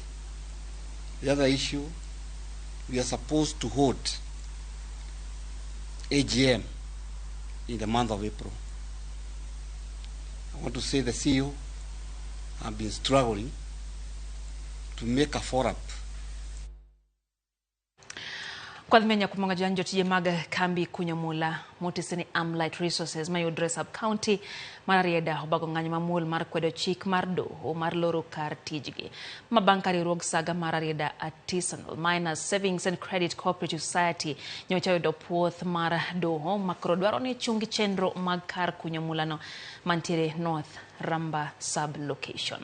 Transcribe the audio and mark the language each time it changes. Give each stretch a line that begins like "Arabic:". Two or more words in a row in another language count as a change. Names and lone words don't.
English: The other issue, we are supposed to hold AGM in the month of April. I want to say the CEO have been struggling to make a forum.
Luo (Kenya and Tanzania): Kwa dhimenya kumonga janjo tije maga kambi kunyamula motisini Amlight Resources mayudre sub-county mararieda obago ng'anyo mamul mar kwedo chik mar doho mar loro kar tijgi. Mabankari ruog saga mararieda Artisanal Miners Savings and Credit Cooperative Society nyocha yudo puoth mar doho makoro dwaro ni chungi chenro mag kar kunyamula no mantiere North Ramba sub-location.